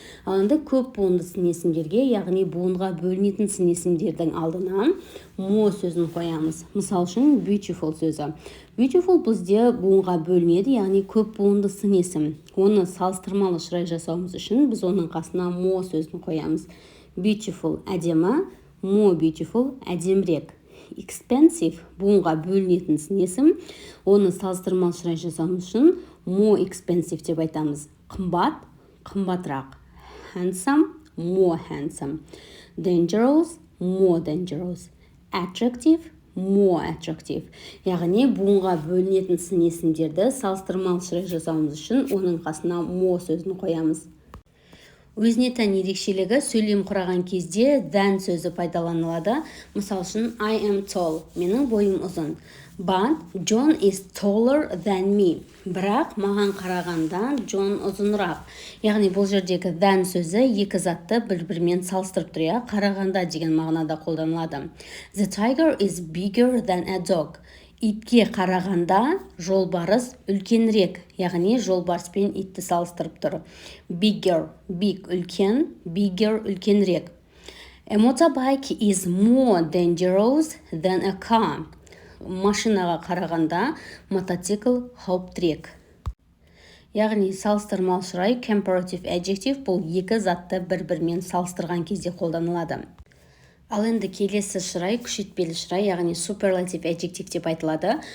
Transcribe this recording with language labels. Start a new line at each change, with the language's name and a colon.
Kazakh: Ал енді көп буынды сын есімдерге, яғни буынға бөлінетін сын есімдердің алдына more сөзін қоямыз. Мысал үшін, beautiful сөзі. Beautiful бізде буынға бөлінеді, яғни көп буынды сын есім. Оны салыстырмалы шырай жасауымыз үшін біз оның қасына more сөзін қоямыз.
English: Beautiful
Kazakh: әдемі,
English: more beautiful
Kazakh: әдемірек. Expensive буынға бөлінетін сын есім. Оны салыстырмалы шырай жасауымыз үшін more expensive деп айтамыз. Қымбат, қымбатырақ.
English: Handsome, more handsome. Dangerous, more dangerous. Attractive, more attractive.
Kazakh: Яғни буынға бөлінетін сын есімдерді салыстырмалы шырай жасауымыз үшін оның қасына more сөзін қоямыз. Өзіне тән ерекшелігі сөйлем құраған кезде than сөзі пайдаланылады. Мысал үшін,
English: I am tall.
Kazakh: Менің бойым ұзын.
English: But John is taller than me.
Kazakh: Бірақ маған қарағанда John ұзынырақ. Яғни бұл жердегі than сөзі екі затты бір-бірімен салыстырып тұр, қарағанда деген мағынада қолданылады.
English: The tiger is bigger than a dog.
Kazakh: Итке қарағанда жолбарыс үлкенірек, яғни жолбарыс пен итті салыстырып тұр.
English: Bigger, big
Kazakh: үлкен,
English: bigger
Kazakh: үлкенірек.
English: A motorbike is more dangerous than a car.
Kazakh: Машинаға қарағанда мотоцикл қауіптірек. Яғни салыстырмалы шырай, comparative adjective бұл екі затты бір-бірімен салыстырған кезде қолданылады. Ал енді келесі шырай күшейтпелі шырай, яғни суперлатив adjective деп айтылады.